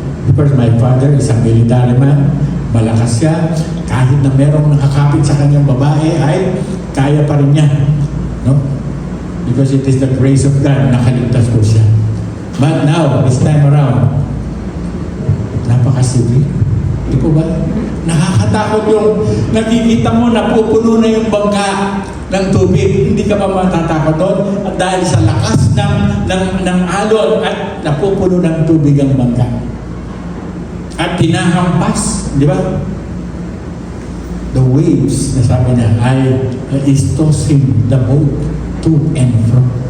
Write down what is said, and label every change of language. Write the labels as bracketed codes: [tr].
[en] Because my father is a military man. [tl] Malakas siya. Kahit na merong nakakapit sa kanyang babae, ay kaya pa rin niya. No? [en] Because it is the grace of God, [tl] nakaligtas po siya. But now, this time around, napakasibig. Di po ba? Nakakatakot yung nakikita mo, napupuno na yung bangka ng tubig. Hindi ka ba matatakot doon? At dahil sa lakas ng alon at napupuno ng tubig ang bangka. At tinahampas, di ba? [en] The waves, nasabi na, is tossing the boat to and fro.